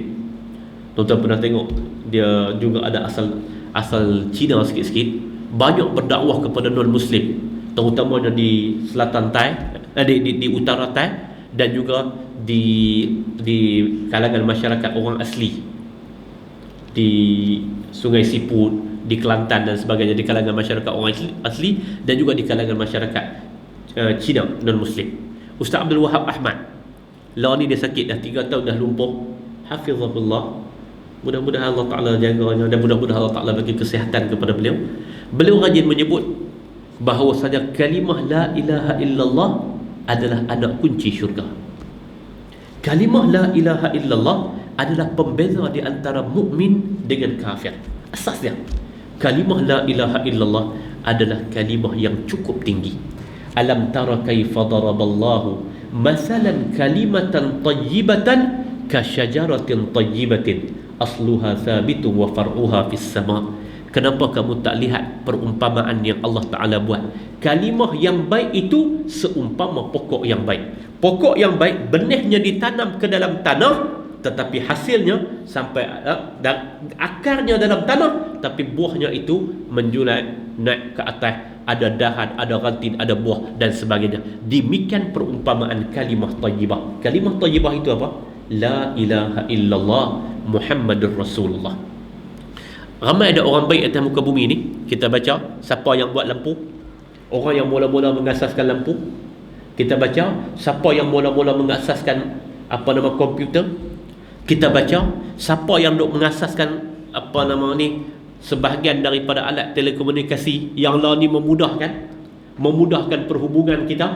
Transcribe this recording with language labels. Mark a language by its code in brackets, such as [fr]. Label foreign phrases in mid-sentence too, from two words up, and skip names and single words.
[ms] Tuan-tuan pernah tengok, dia juga ada asal Cina sikit-sikit, banyak berdakwah kepada non-Muslim, terutamanya di selatan Thai, di utara Thai, dan juga di kalangan masyarakat orang asli di Sungai Siput, di Kelantan dan sebagainya, di kalangan masyarakat orang asli, dan juga di kalangan masyarakat Cina non-Muslim. Ustaz Abdul Wahab Ahmad, lah ni dia sakit dah 3 tahun dah lumpuh, hafizahullah. Mudah-mudahan Allah Ta'ala jaganya, dan mudah-mudahan Allah Ta'ala bagi kesihatan kepada beliau. Beliau rajin menyebut bahawasanya kalimah [ar] لا إله إلا الله [ms] adalah anak kunci syurga. Kalimah [ar] لا إله إلا الله [ms] adalah pembeza di antara mukmin dengan kafir. Asasnya kalimah [ar] لا إله إلا الله [ms] adalah kalimah yang cukup tinggi. [ar] ألم تر كيف ضرب الله مثلا كلمة طيبة كشجرة طيبة أصلها ثابت وفرعها في السماء'. [ms] Kenapa kamu tak lihat perumpamaan yang Allah Ta'ala buat? Kalimah yang baik itu seumpama pokok yang baik. Pokok yang baik, benihnya ditanam ke dalam tanah, tetapi hasilnya sampai dan akarnya dalam tanah, tapi buahnya itu menjulat naik ke atas, ada dahan, ada ranting, ada buah dan sebagainya. Demikian perumpamaan kalimah tayyibah. Kalimah tayyibah itu apa? [ar] لا إله إلا الله محمد رسول الله. [ms] Ramai ada orang baik atas muka bumi ni. Kita baca siapa yang buat lampu, orang yang mula-mula mengasaskan lampu. Kita baca siapa yang mula-mula mengasaskan komputer. Kita baca siapa yang duk mengasaskan sebahagian daripada alat telekomunikasi yang lah ni memudahkan perhubungan kita.